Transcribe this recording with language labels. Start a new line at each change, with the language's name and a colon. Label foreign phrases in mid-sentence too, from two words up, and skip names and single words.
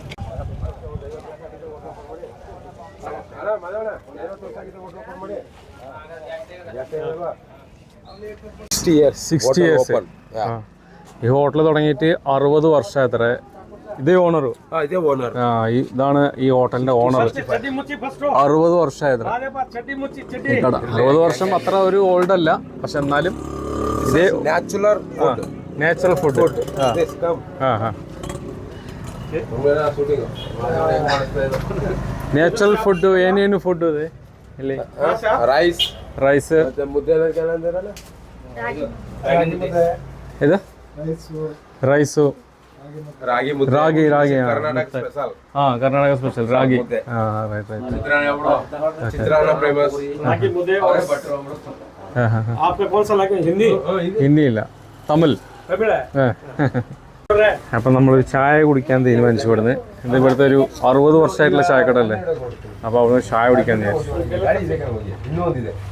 Malayalam: ഈ ഹോട്ടൽ തുടങ്ങിയിട്ട് 60 വർഷം എത്ര. ഇതേ ഓണർ, ഇതാണ് ഈ ഹോട്ടലിന്റെ ഓണർ. 60 വർഷമായത് കട. 60 വർഷം അത്ര ഒരു ഓൾഡ് അല്ല, പക്ഷെ എന്നാലും ഇതേ
English: natural food. natural food
Kannada: ಏನೇನು ಫುಡ್ ಇದೆ ಇಲ್ಲಿ? ರೈಸ್ ಇದು ರೈಸು, ರಾಗಿ ಕರ್ನಾಟಕ ಸ್ಪೆಷಲ್ ರಾಗಿ.
Malayalam: ഹിന്ദി ഇല്ല, തമിഴ്. അപ്പം നമ്മളൊരു ചായ കുടിക്കാൻ തീരുമാനിച്ചു ഇവിടുന്ന്. ഇത് ഇവിടുത്തെ ഒരു 60 വർഷമായിട്ടുള്ള ചായക്കട അല്ലേ, അപ്പോൾ അവിടുന്ന് ചായ കുടിക്കാൻ വിചാരിച്ചു.